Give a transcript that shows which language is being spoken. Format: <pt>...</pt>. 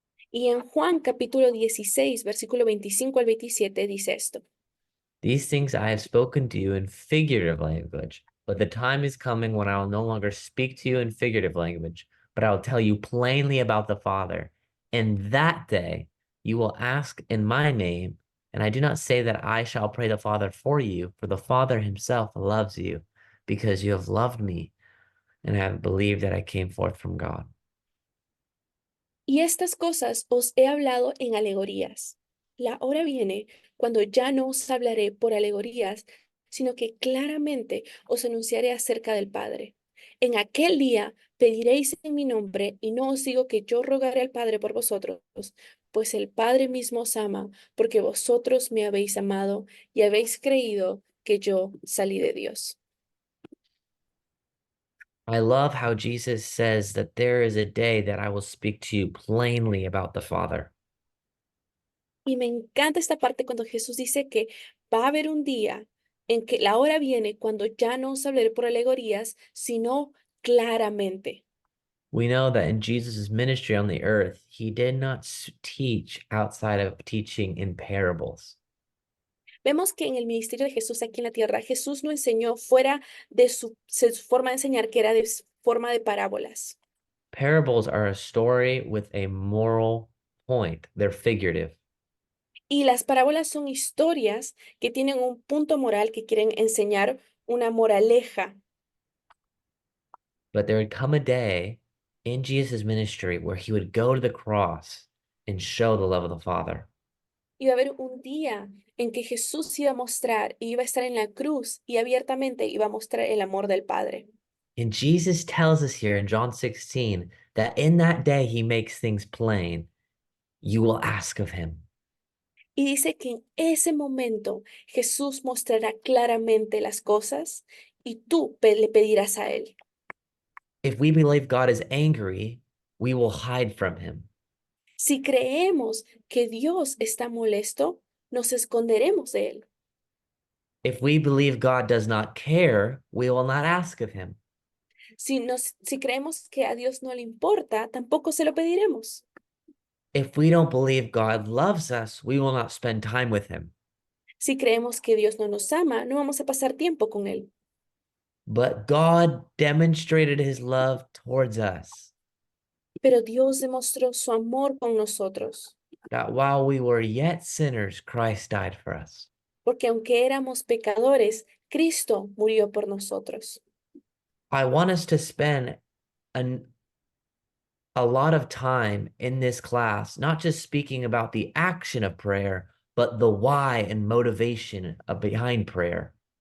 <es>Y en Juan capítulo 16, versículo 25 al 27 dice esto.</es> <en>These things I have spoken to you in figurative language, but the time is coming when I will no longer speak to you in figurative language, but I will tell you plainly about the Father. In that day, you will ask in my name, and I do not say that I shall pray the Father for you, for the Father himself loves you, because you have loved me and have believed that I came forth from God.</en> <es>Y estas cosas os he hablado en alegorías. La hora viene cuando ya no os hablaré por alegorías, sino que claramente os anunciaré acerca del Padre. En aquel día pediréis en mi nombre, y no os digo que yo rogaré al Padre por vosotros, pues el Padre mismo os ama, porque vosotros me habéis amado y habéis creído que yo salí de Dios.</es> <en>I love how Jesus says that there is a day that I will speak to you plainly about the Father.</en> <es>Y me encanta esta parte cuando Jesús dice que va a haber un día en que la hora viene cuando ya no os hablaré por alegorías, sino claramente.</es> <en>We know that in Jesus' ministry on the earth, he did not teach outside of teaching in parables.</en> <es>Vemos que en el ministerio de Jesús aquí en la tierra, Jesús no enseñó fuera de su forma de enseñar, que era de forma de parábolas.</es> <en>Parables are a story with a moral point. They're figurative.</en> <es>Y las parábolas son historias que tienen un punto moral, que quieren enseñar una moraleja.</es> <en>But there would come a day in Jesus' ministry where he would go to the cross and show the love of the Father.</en> <es>Y va a haber un día en que Jesús iba a mostrar, y iba a estar en la cruz y abiertamente iba a mostrar el amor del Padre.</es> <en>And Jesus tells us here in John 16 that in that day he makes things plain. You will ask of him.</en> <es>Y dice que en ese momento Jesús mostrará claramente las cosas y tú le pedirás a Él.</es> <en>If we believe God is angry, we will hide from him.</en> <es>Si creemos que Dios está molesto, nos esconderemos de Él.</es> <en>If we believe God does not care, we will not ask of him.</en> <es>Si creemos que a Dios no le importa, tampoco se lo pediremos.</es> <en>If we don't believe God loves us, we will not spend time with him.</en> <es>Si creemos que Dios no nos ama, no vamos a pasar tiempo con Él.</es> <en>But God demonstrated his love towards us,</en> <es>Pero Dios demostró su amor con nosotros,</es> <en>that while we were yet sinners, Christ died for us.</en> <es>porque aunque éramos pecadores, Cristo murió por nosotros.</es> <en>I want us to spend an, a lot of time in this class, not just speaking about the action of prayer, but the why and motivation behind prayer.</en>